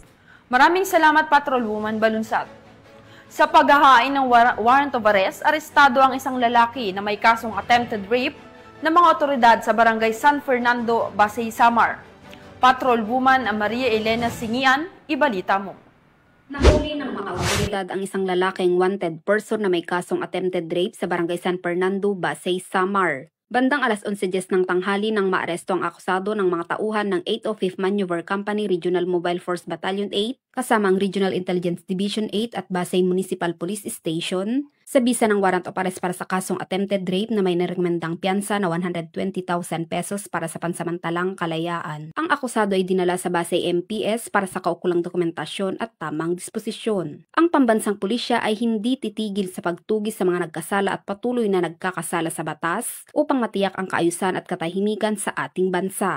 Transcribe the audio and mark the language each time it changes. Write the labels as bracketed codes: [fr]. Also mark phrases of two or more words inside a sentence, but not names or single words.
[tl] Maraming salamat, Patrolwoman Balunsat. Sa paghahain ng [en] warrant of arrest, [tl] arestado ang isang lalaki na may kasong [en] attempted rape [tl] ng mga otoridad sa barangay San Fernando, Basay, Samar. Patrolwoman Maria Elena Singian, ibalita mo. Nahuli ng mga otoridad ang isang lalaking [en] wanted person [tl] na may kasong [en] attempted rape [tl] sa barangay San Fernando, Basay, Samar. Bandang alas 11:10 ng tanghali nang maaresto ang akusado ng mga tauhan ng 805th Maneuver Company Regional Mobile Force Battalion 8 kasama ang Regional Intelligence Division 8 at Basay Municipal Police Station sa bisa ng [en] warrant of arrest [tl] para sa kasong [en] attempted rape [tl] na may nirekomendang piyansa na 120,000 pesos para sa pansamantalang kalayaan. Ang akusado ay dinala sa Basay MPS para sa kaukulang dokumentasyon at tamang disposisyon. Ang pambansang pulisya ay hindi titigil sa pagtugis sa mga nagkasala at patuloy na nagkakasala sa batas upang matiyak ang kaayusan at katahimikan sa ating bansa.